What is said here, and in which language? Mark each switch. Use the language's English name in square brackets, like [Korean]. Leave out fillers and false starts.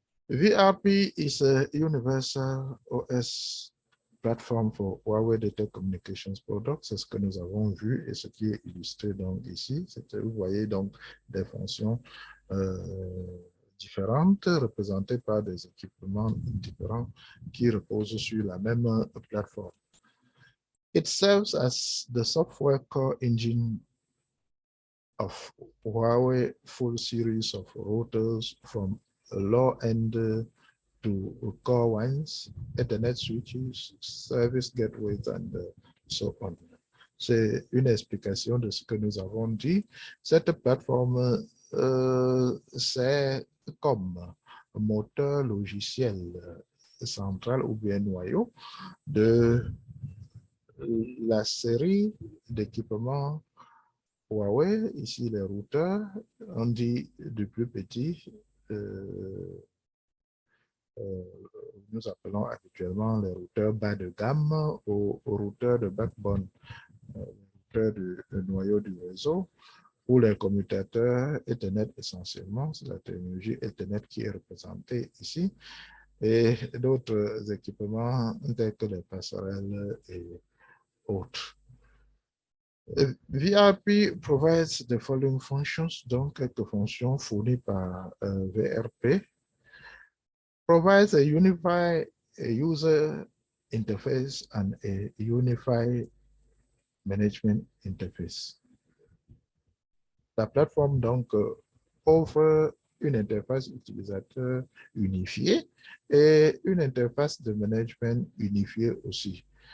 [English] VRP is a universal OS platform for Huawei Data Communications Products. [French] C'est ce que nous avons vu et ce qui est illustré donc ici. Vous voyez donc des fonctions différentes représentées par des équipements différents qui reposent sur la même plateforme. [English] It serves as the software core engine of Huawei full series of routers from low-end to core ones, Ethernet switches, service gateways, and so on. [French] C'est une explication de ce que nous avons dit. Cette plateforme, c'est comme moteur logiciel central ou bien noyau de la série d'équipements Huawei. Ici, les routeurs, on dit du plus petit, euh, euh, nous appelons habituellement les routeurs bas de gamme aux routeurs de backbone, routeurs du noyau du réseau, ou les commutateurs Ethernet essentiellement. C'est la technologie Ethernet qui est représentée ici, et d'autres équipements tels que les passerelles et autres. [English] VRP provides the following functions, [French] donc quelques fonctions fournies par VRP. [English] Provides a unified user interface and a unified management interface. [French] La plateforme donc offre une interface utilisateur unifiée et une interface de management unifiée aussi.